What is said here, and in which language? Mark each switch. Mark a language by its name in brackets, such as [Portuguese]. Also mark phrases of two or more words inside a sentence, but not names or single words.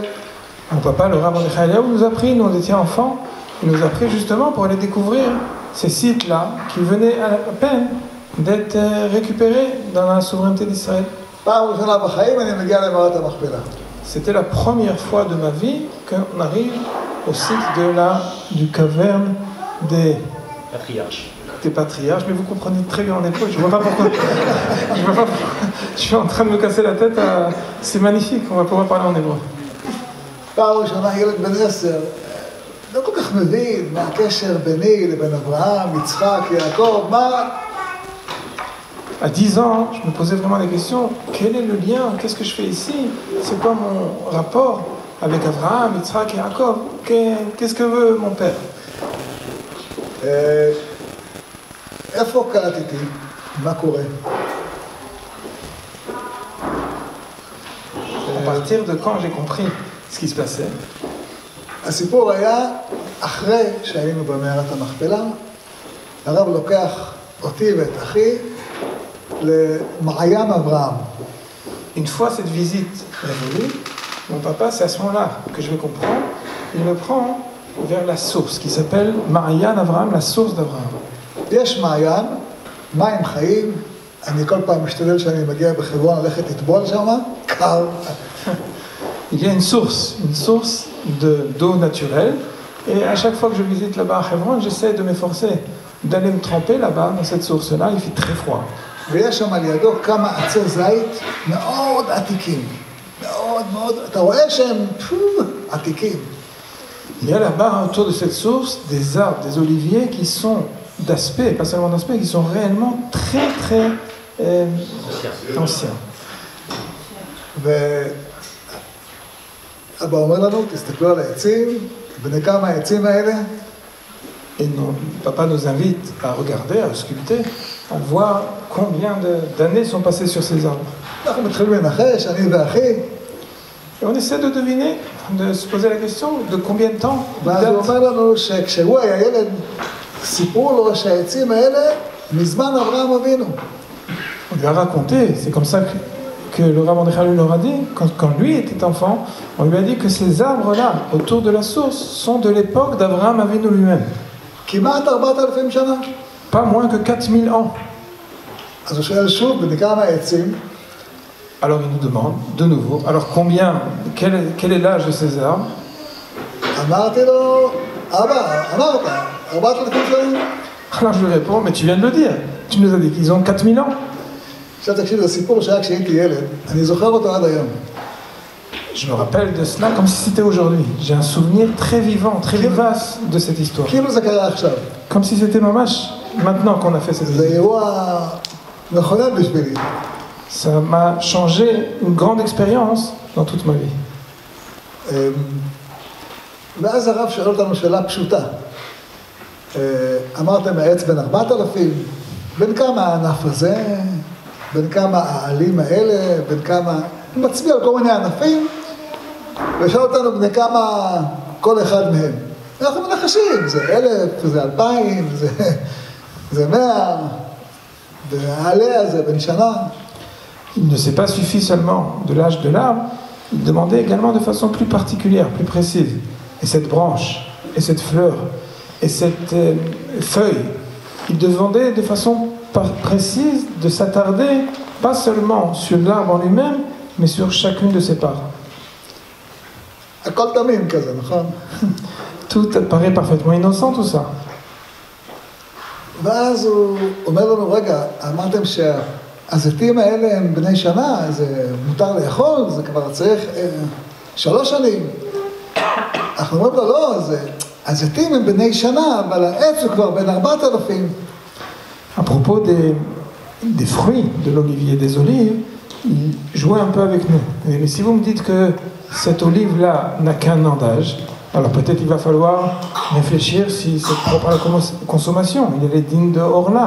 [French] Mon papa, le Rav Mordechai Eliyahu, nous a pris, nous on était enfants, il nous a pris justement pour aller découvrir ces sites-là qui venaient à peine d'être récupérés dans la souveraineté d'Israël. [Hebrew] פעם ראשונה בחיים אני מגיע למערת המכפלה. [French] C'était la première fois de ma vie qu'on arrive au site du caverne des patriarches, mais vous comprenez très bien en hébreu, je ne vois pas pourquoi. Je suis en train de me casser la tête, c'est magnifique, on va pouvoir parler en hébreu. [Hebrew] פעם ראשונה ילד בן 10, לא כל כך מבין מה הקשר ביני לבין אברהם, יצחק, יעקב, מה... [French] À 10 ans, je me posais vraiment des questions. Quel est le lien? Qu'est-ce que je fais ici? C'est quoi mon rapport avec Abraham, Yitzhak et Yaakov? Qu'est-ce que veut mon père? [Hebrew] איפה קלטתי? מה קורה? [French] À partir de quand j'ai compris ce qui se passait? [Hebrew] הסיפור היה אחרי שהיינו במערת המכפלה, הרב לוקח אותי ואת אחי למעיין אברהם. [French] Une fois cette visite révolue, mon papa, c'est à ce moment-là que je vais comprendre, il me prend vers la source qui s'appelle Ma'ayan Avraham, la source d'Abraham. [Hebrew] יש מעיין, מים חיים, אני כל פעם משתדל שאני מגיע בחברון ללכת לטבול שם, קר. [French] Il y a une source d'eau naturelle, et à chaque fois que je visite là-bas à Hebron, j'essaie de m'efforcer d'aller me tremper là-bas, dans cette source-là, il fait très froid. [Hebrew] ויש שם על ידו כמה עצי זית מאוד עתיקים. מאוד מאוד, אתה רואה שהם עתיקים. [French] Il y a là-bas, autour de cette source, des arbres, des oliviers qui sont d'aspect, pas seulement d'aspect, qui sont réellement très très anciens. [Hebrew] ואבא אומר לנו, תסתכלו על העצים, בני כמה העצים האלה. [French] Et papa nous invite à regarder, à sculpter, à voir combien d'années sont passées sur ces arbres. [Hebrew] אנחנו מתחילים לנחש, אני ואחי. [French] Et on essaie de deviner, de se poser la question de combien de temps. [Hebrew] ואז הוא אומר לנו שכשהוא היה ילד, סיפרו לו שהעצים האלה מזמן אברהם אבינו. [French] On lui a raconté, c'est comme ça que le Rav Mordechai leur a dit, quand lui était enfant, on lui a dit que ces arbres-là, autour de la source, sont de l'époque d'Abraham Avinu lui-même. [Hebrew] כמעט 4,000 שנה. [French] Pas moins que 4000 ans. [Hebrew] אז הוא שואל שוב, בני כמה העצים? [French] Alors il nous demande, de nouveau, alors combien, quel est l'âge de ces arbres? [Hebrew] אמרתי לו, אבא, אמרת, 4,000 שנה. [French] Alors je lui réponds, mais tu viens de le dire, tu nous as dit qu'ils ont 4000 ans. [Hebrew] עכשיו תקשיב, זה סיפור שהיה כשהייתי ילד, אני זוכר אותו עד היום. [French] Je me rappelle de cela comme si c'était aujourd'hui. J'ai un souvenir très vivant, très vivace de cette histoire. [Hebrew] כאילו זה קרה עכשיו. [French] Comme si c'était ממש maintenant qu'on a fait cette [Hebrew] זה [French] visite. [Hebrew] אירוע מכונן בשבילי. [French] Ça m'a changé une grande expérience dans toute ma vie. [Hebrew] ואז הרב שואל אותנו שאלה פשוטה. אמרתם העץ בן 4,000, בין כמה הענף הזה, בין כמה העלים האלה, בין כמה... הוא מצביע על כל מיני ענפים, ושאל אותנו בני כמה כל אחד מהם. אנחנו מנחשים, זה 1,000, זה 2,000, זה 100, והעלה הזה בן שנה. [French] Il ne s'est pas suffi seulement de l'âge de l'arbre, il demandait également de façon plus particulière, plus précise. Et cette branche, et cette fleur, et cette feuille, il demandait de façon précise de s'attarder, pas seulement sur l'arbre en lui-même, mais sur chacune de ses parts. [Hebrew] הכל תמים כזה, נכון? [French] Tout paraît parfaitement innocent, tout ça. [Hebrew] ואז הוא אומר לנו, רגע, אמרתם שהזיתים האלה הם בני שנה, זה מותר לאכול, זה כבר צריך 3 שנים. אנחנו אומרים לו, לא, הזיתים הם בני שנה, אבל העץ הוא כבר בן 4,000. [French] À propos des fruits de l'olivier et des olives, il jouait un peu avec nous. Mais si vous me dites que cette olive-là n'a qu'un an d'âge, alors peut-être il va falloir réfléchir si c'est propre à la consommation, il est digne de Orla.